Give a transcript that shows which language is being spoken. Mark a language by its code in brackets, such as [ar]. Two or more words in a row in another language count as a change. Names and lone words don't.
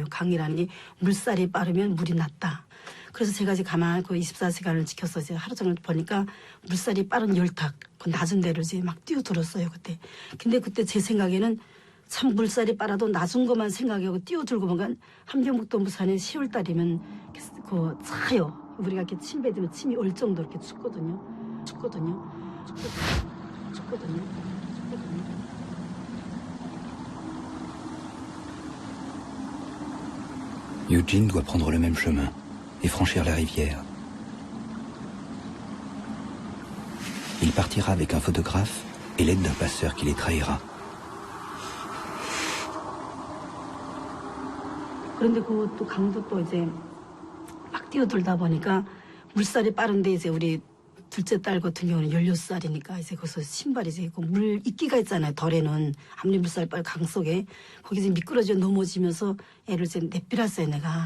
[ko] 강이라는 게 물살이 빠르면 물이 낮다. 그래서 제가 이제 가만 그 24시간을 지켜서 이제 하루 종일 보니까 물살이 빠른 열탁, 그 낮은 데를 이제 막 뛰어들었어요, 그때. 근데 그때 제 생각에는 참 물살이 빨라도 낮은 것만 생각하고 뛰어들고 보니까 함경북도 무산에 10월 달이면 그 차요. 우리가 이렇게 침 뱉으면 침이 얼 정도로 이렇게 춥거든요. [fr] Eugene doit prendre le même chemin et franchir la rivière. Il partira avec un photographe et l'aide d'un passeur qui les trahira. [ko] 그런데 그것도 강도 또 이제 막 뛰어들다 보니까 물살이 빠른데 이제 우리 둘째 딸 같은 경우는 16살이니까 이제 거기서 신발이 이제 그 물 이끼가 있잖아요. 덜에는 아무리 물살이 빠른 강 속에 거기 이제 미끄러져 넘어지면서 애를 이제 내밀었어요, 내가.